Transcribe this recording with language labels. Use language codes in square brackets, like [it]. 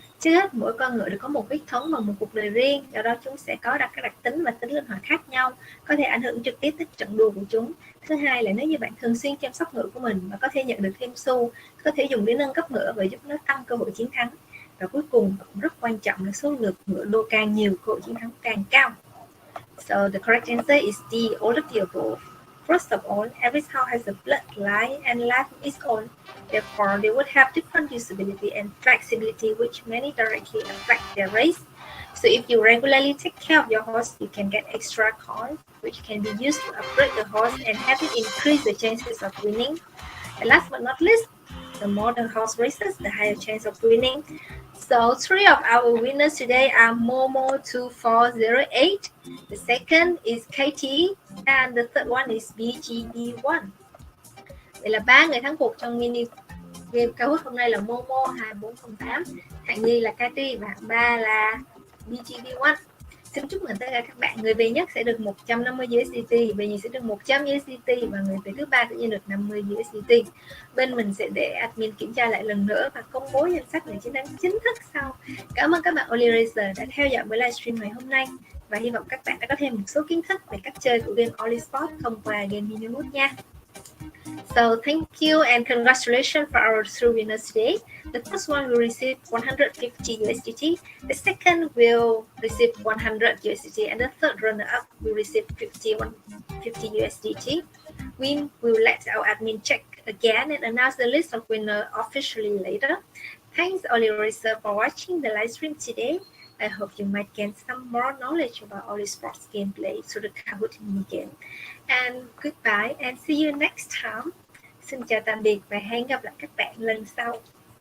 [vi] Trước hết, mỗi con ngựa đều có một huyết thống và một cuộc đời riêng, do đó chúng sẽ có các đặc tính và tính linh hoạt khác nhau, có thể ảnh hưởng trực tiếp tới trận đua của chúng. Thứ hai là nếu như bạn thường xuyên chăm sóc ngựa của mình và có thể nhận được thêm xu, có thể dùng để nâng cấp ngựa và giúp nó tăng cơ hội chiến thắng. Và cuối cùng cũng rất quan trọng là số lượt ngựa đua càng nhiều, cơ hội chiến thắng càng cao. [en] So the correct answer is D, all of the above. First of all, every cow has a bloodline and life of its own. Therefore, they would have different usability and flexibility, which many directly affect their race. So if you regularly take care of your horse, you can get extra coins, which can be used to upgrade the horse and have it increase the chances of winning. And last but not least, the more the horse races, the higher chance of winning. So 3 of our winners today are Momo2408. The second is Katie, and the third one is BGB1. [vi] Vậy là 3 người thắng cuộc trong mini game Kahoot hôm nay là Momo2408, hạng nhì là Katie và hạng 3 là BGB1. Xin chúc mừng tất cả các bạn. Người về nhất sẽ được 150 USDT, về nhì sẽ được 100 USDT và người về thứ ba tự nhiên được 50 USDT. Bên mình sẽ để admin kiểm tra lại lần nữa và công bố danh sách người chiến thắng chính thức sau. Cảm ơn các bạn Oly Racers đã theo dõi buổi livestream ngày hôm nay và hy vọng các bạn đã có thêm một số kiến thức về cách chơi của game Oly Sport thông qua game Mini Mood nha. [en] So thank you and congratulations for our 3 winners today. The first one will receive 150 USDT, the second will receive 100 USDT, and the third runner-up will receive 50 USDT. We will let our admin check again and announce the list of winners officially later. Thanks Oly Racers for watching the live stream today. I hope you might gain some more knowledge about Oly Sports gameplay through the Kahoot mini game. And goodbye and see you next time. [vi] Xin chào tạm biệt và hẹn gặp lại các bạn lần sau.